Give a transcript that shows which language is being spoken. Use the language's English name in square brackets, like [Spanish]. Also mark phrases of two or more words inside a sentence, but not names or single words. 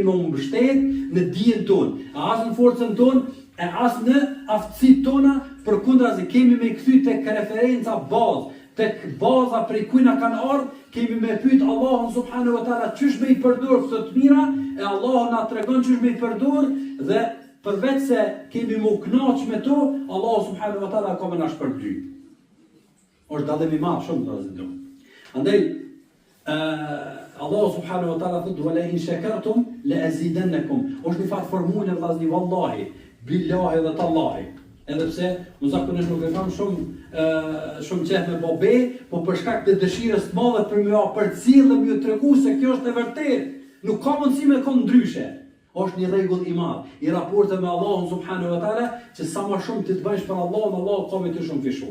[Albanian] më mbështet në dijen tonë, as në forcën tonë, e as në aftësitë tona, përkundrazi kemi me kthy tek referenca bazë, tek baza prej kujt na kanë ardhur, kemi me pyet Allahun [Arabic] سبحانه وتعالى [Albanian] çish me i përdor këto të mira, e Allahu na tregon çish me i përdor dhe përveç se kemi më kënaq me to, Allahu [Arabic] سبحانه وتعالى [Albanian] ka më na shpërbly. Është dallim i madh shumë vëllezër. Andaj Allahu [Arabic] سبحانه وتعالى [Albanian] thotë [Arabic] ولئن شكرتم لأزيدنكم. [Albanian] Është një fat formulë vëllezër, [Arabic] والله بالله [Albanian] dhe tallahi. Edhe pse zakonisht nuk e kam shumë qejf me bobe, po për shkak të dëshirës të madhe për më përcjell dhe më tregu se kjo është e vërtetë. Nuk ka mundësi me kon ndryshe. Është një rregull i madh i raportit me Allahun [Arabic] سبحانه وتعالى, [Albanian] që sa më shumë ti të bësh për Allahun, Allahu ka më të shumë fishu.